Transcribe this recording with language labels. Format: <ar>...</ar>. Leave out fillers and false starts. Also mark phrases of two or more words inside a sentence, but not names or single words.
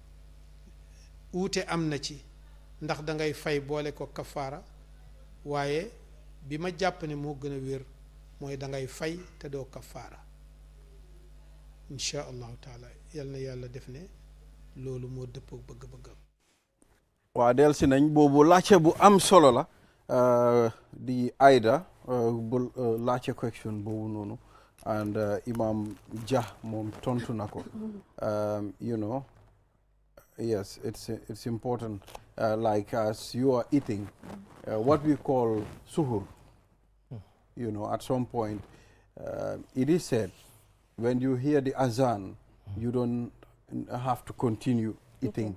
<wo>uute am na ci ndax da ngay fay boole ko kafaara waaye bi ma jàpp ne moo gën a wér mooy da ngay fay te doo kafaara</wo> <ar>إن شاء الله تعالى</ar> <wo>yal na yàlla def ne loolu moo dëppoo bëgg-bëggam. waa del si nañ boobu laajte bu am solo la di Aida bu laajte question boobu noonu and Imam Jah moom tontu na ko</wo> <en>you know yes it's important like as you are eating what we call suhur you know at some point it is said when you hear the azan you don't have to continue eating.</en>